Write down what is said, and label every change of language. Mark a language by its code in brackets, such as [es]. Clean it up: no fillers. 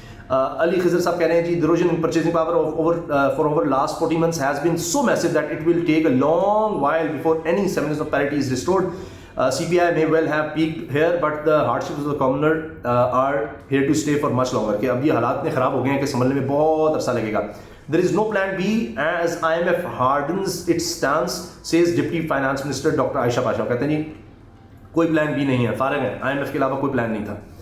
[en] علی خضر صاحب [ur] کہہ رہے ہیں جی [en] the erosion in purchasing power for over last 40 months has been so massive that it will take a long while before any semblance of parity is restored. CPI may well have peaked here, but the hardships of the commoner are here to stay for much longer. [ur] کہ اب یہ حالات میں خراب ہو گئے ہیں کہ سنبھلنے میں بہت عرصہ لگے گا. [en] There is no plan B as IMF hardens its stance, says Deputy Finance Minister Dr. Ayesha Pasha. [ur] کہتے ہیں جی کوئی پلان بی نہیں ہے, فارغ ہے, IMF کے علاوہ کوئی پلان نہیں تھا.